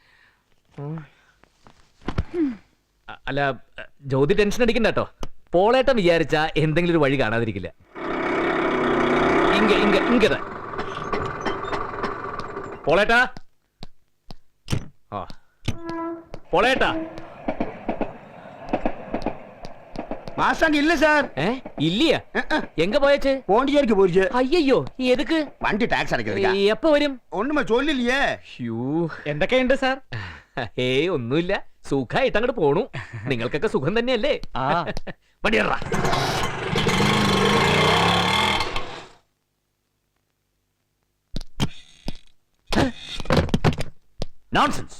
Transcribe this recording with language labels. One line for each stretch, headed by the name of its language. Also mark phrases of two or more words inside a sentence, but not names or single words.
Malayalam: അല്ല, ജ്യോതി ടെൻഷൻ അടിക്കണ്ട കേട്ടോ. പോളേട്ടൻ വിചാരിച്ച എന്തെങ്കിലും ഒരു വഴി കാണാതിരിക്കില്ല. ഇങ്ങനെ പോളേട്ടാ, പോളേട്ടാ.
Tamil: மாசாங்க இல்ல சார். இல்லையா? எங்க போயாச்சு? போண்டிச்சேரிக்கு போயிடுச்சு. அய்யோ, எதுக்கு? வண்டி டாக்ஸ் அடைக்கிறதுக்கா? எப்போ வரும்? ஒண்ணுமே சொல்லலையே.
Malayalam: എന്തൊക്കെയുണ്ട് സാർ? ഏയ് ഒന്നുമില്ല, സുഖമായിട്ട് അങ്ങോട്ട് പോണു. നിങ്ങൾക്കൊക്കെ സുഖം തന്നെയല്ലേ? വണ്ടിയറാ. നോൺസെൻസ്.